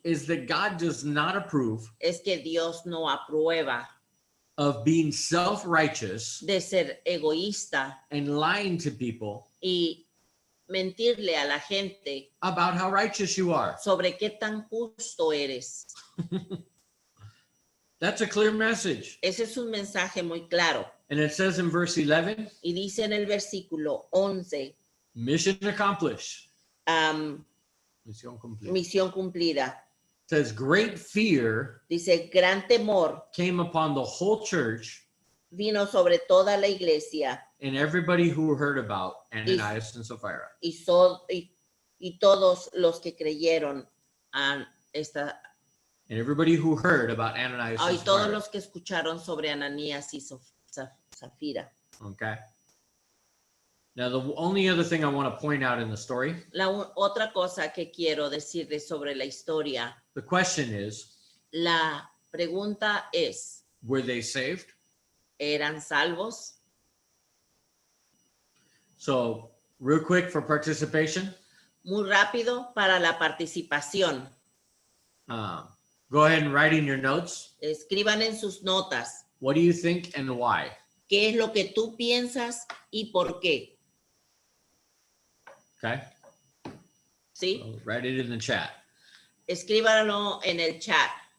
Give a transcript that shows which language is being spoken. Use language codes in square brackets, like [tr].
[en] is that God does not approve [es] es que Dios no aprueba [en] of being self-righteous [es] de ser egoísta [en] and lying to people [es] y mentirle a la gente [en] about how righteous you are. [es] sobre qué tan justo eres. [en] That's a clear message. [es] Ese es un mensaje muy claro. [en] And it says in verse 11, [es] Y dice en el versículo 11, [en] mission accomplished. am, [es] Misión cumplida. misión cumplida. [en] It says great fear [es] Dice, gran temor [en] came upon the whole church [es] vino sobre toda la iglesia [en] and everybody who heard about Ananias and Sapphira. [es] y todos los que creyeron a esta, [en] And everybody who heard about Ananias [es] y [en] and [es] todos [en] Sapphira. [es] los que escucharon sobre Ananías y Zafira. [en] Okay. Now, the only other thing I want to point out in the story, [es] Otra cosa que quiero decirles sobre la historia, [en] the question is, [es] la pregunta es, [en] were they saved? [es] ¿eran salvos? [en] So, real quick for participation, [es] Muy rápido para la participación. [en] go ahead and write in your notes. [es] Escriban en sus notas [en] What do you think and why? [es] qué es lo que tú piensas y por qué. [en] Okay. [es] ¿Sí? [en] So write it in the chat. [es] Escríbanlo en el chat.